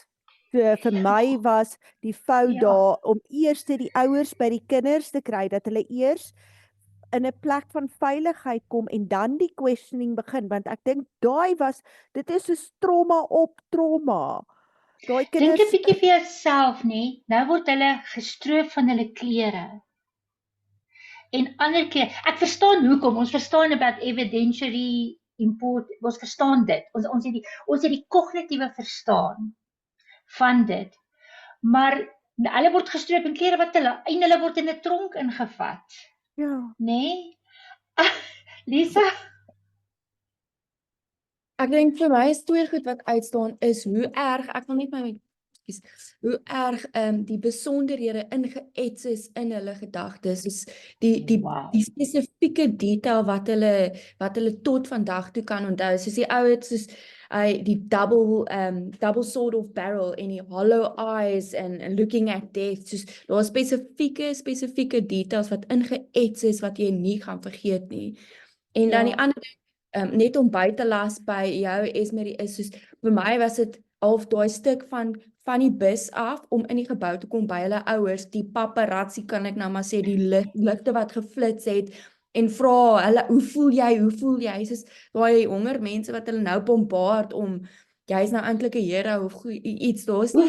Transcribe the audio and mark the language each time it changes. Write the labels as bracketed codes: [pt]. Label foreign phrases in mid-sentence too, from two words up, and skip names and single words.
[af] So vir my was die fout daar om eers die ouers by die kinders te kry, dat hulle eers in 'n plek van veiligheid kom en dan die questioning begin, want ek dink dit is so trauma op trauma. Daai kinders Dink 'n bietjie vir jouself, nee. Nou word hulle gestroof van hulle klere. En ander keer, ek verstaan hoekom, ons verstaan [en] about evidentiary import, [af] ons verstaan dit. Ons het die kognitiewe verstaan van dit. Maar hulle word gestroop in klere wat hulle word in 'n tronk ingevat. Ja. Nee? Lisa? Ek dink vir my is twee goed wat uitstaan is hoe erg, ek wil net hoe erg die besonderhede ingeets is in hulle gedagtes, is die spesifieke detail wat hulle tot vandag toe kan onthou, soos die ou soos die [en] double sword of barrel [af] en die [en] hollow eyes and looking at death, [af] soos daar spesifieke details wat ingeets is wat jy nie gaan vergeet nie. En dan die ander ding, net om by te las by jou Esmerie is soos, vir my was dit half daai stuk van die bus af om in die gebou te kom by hulle ouers, die paparazzi kan ek nou maar sê, die ligte wat geflits het en vra hulle, hoe voel jy, soos daai honger mense wat hulle nou bombard om, jy is nou eintlik 'n hero of iets, daar's nie.